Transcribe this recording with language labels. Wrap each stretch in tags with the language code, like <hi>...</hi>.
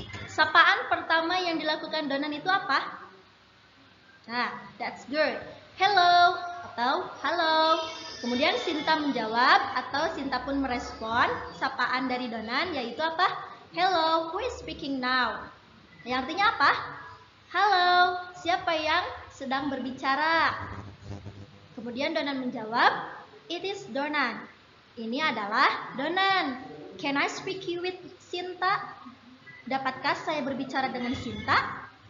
<id>Sapaan pertama yang dilakukan Donan itu apa? Nah,</id> <en>that's good.</en> <id>Hello atau halo. Kemudian Sinta menjawab atau Sinta pun merespon sapaan dari Donan, yaitu apa?</id> <en>Hello, who is speaking now?</en> <id>Yang artinya apa? Halo, siapa yang sedang berbicara? Kemudian Donan menjawab,</id> <en>it is Donan.</en> <id>Ini adalah Donan.</id> <en>Can I speak with Sinta?</en> <id>Dapatkah saya berbicara dengan Sinta?</id>